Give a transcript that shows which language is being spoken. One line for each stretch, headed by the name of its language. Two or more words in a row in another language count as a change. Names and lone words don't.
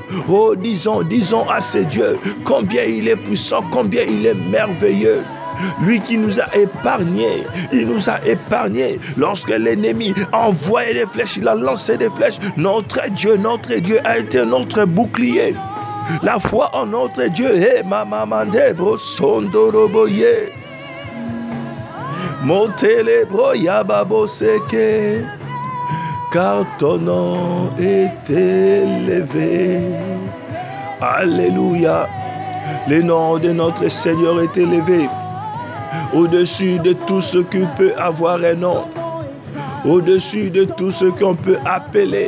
French: Oh, disons à ce Dieu combien il est puissant, combien il est merveilleux. Lui qui nous a épargnés, il nous a épargnés lorsque l'ennemi a envoyé des flèches, il a lancé des flèches. Notre Dieu a été notre bouclier. La foi en notre Dieu est mamamandebro sondoroboye. Montelebro yababo seke. Car ton nom est élevé. Alléluia. Le nom de notre Seigneur est élevé. Au-dessus de tout ce qui peut avoir un nom, au-dessus de tout ce qu'on peut appeler.